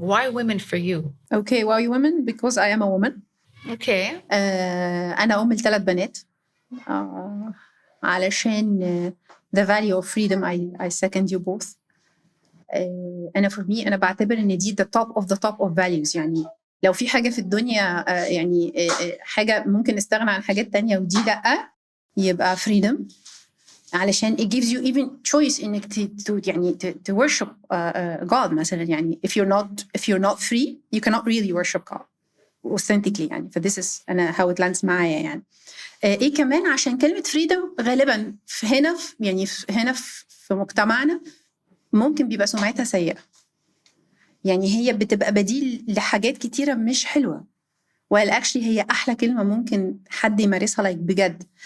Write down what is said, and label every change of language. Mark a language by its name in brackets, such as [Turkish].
[English] Why women for you? Okay, why women? Because I am a woman. Okay. [Arabic] أنا أم ل3 بنات. علشان [English] the value of freedom, I second you both. [Arabic] أنا [English] for me [Arabic] أنا بعتبر إن دي [English] the top of values. [Arabic] يعني لو في حاجة في الدنيا يعني حاجة ممكن نستغنى عن حاجات تانية ودي لأ، يبقى freedom. علشان [English] it gives you even choice [Arabic] إنك [English] to worship God [Arabic] مثلا. يعني [English] if you're not free, you cannot really worship God authentically. [Arabic] يعني [English] this is [Arabic] أنا [English] how it lands [Arabic] معايا يعني. إيه كمان عشان كلمة freedom غالبا هنا في مجتمعنا ممكن بيبقى سمعتها سيئة. يعني هي بتبقى بديل لحاجات كتيرة مش حلوة. [English] while actually [Arabic] هي أحلى كلمة ممكن حد يمارسها بجد.